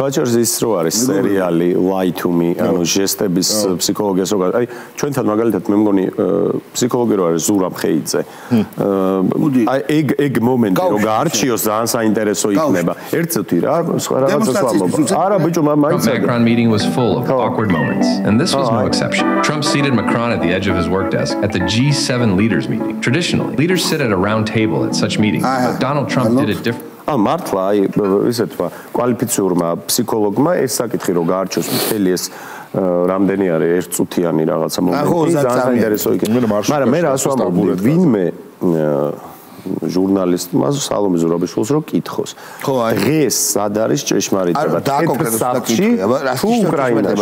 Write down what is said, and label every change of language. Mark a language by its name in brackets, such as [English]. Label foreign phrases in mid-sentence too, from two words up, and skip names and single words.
[Georgian] ხოჭერს ის რო არის სერიალი Lie to Me, ანუ ჟესტების ფსიქოლოგიას რო აი ჩვენთან მაგალითად მე მგონი ფსიქოლოგი რო არის ზურაბ ხეიძე. აი ეგ მომენტი რო გაარჩიოს ძალიან საინტერესო იქნება. ერთსოთი რა, სხვა რაღაცას ვამბობ. არა ბიჭო მაინც [English] Macron meeting was full of awkward moments and this was no exception. Trump seated Macron at the edge of his work desk at the G7 leaders meeting. Traditionally, leaders sit at a round table at such meetings, but Donald Trump did it differently. [Georgian] მართლა აი ისე თქვა კვალიფიციურმა ფსიქოლოგმა ეს საკითხი რო გაარჩიოს მთელი ეს რამდენი არის ერთწუთიანი რაღაცა მომენტი ძალიან საინტერესო იქნება მაგრამ მე რას ვამბობდი ვინმე ჟურნალისტმა სალომე ზურაბიშვილს რო კითხოს დღეს სად არის ჭეშმარიტება თეთრ სახლში თუ უკრაინაში